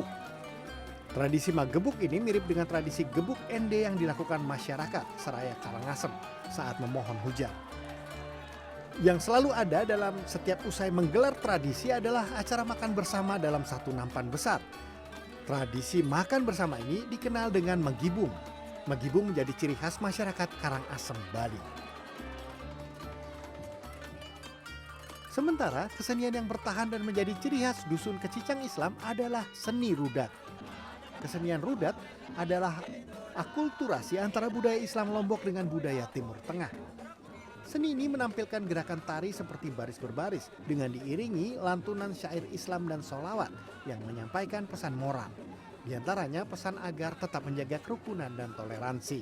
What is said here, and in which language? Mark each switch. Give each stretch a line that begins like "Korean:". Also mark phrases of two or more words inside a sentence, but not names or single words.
Indonesian: Tradisi magebuk ini mirip dengan tradisi gebuk ende yang dilakukan masyarakat Seraya Karangasem saat memohon hujan. Yang selalu ada dalam setiap usai menggelar tradisi adalah acara makan bersama dalam satu nampan besar. Tradisi makan bersama ini dikenal dengan megibung. Megibung menjadi ciri khas masyarakat Karangasem, Bali. Sementara kesenian yang bertahan dan menjadi ciri khas Dusun Kecicang Islam adalah seni rudat. Kesenian rudat adalah akulturasi antara budaya Islam Lombok dengan budaya Timur Tengah. Seni ini menampilkan gerakan tari seperti baris berbaris dengan diiringi lantunan syair Islam dan sholawat yang menyampaikan pesan moral. Di antaranya pesan agar tetap menjaga kerukunan dan toleransi.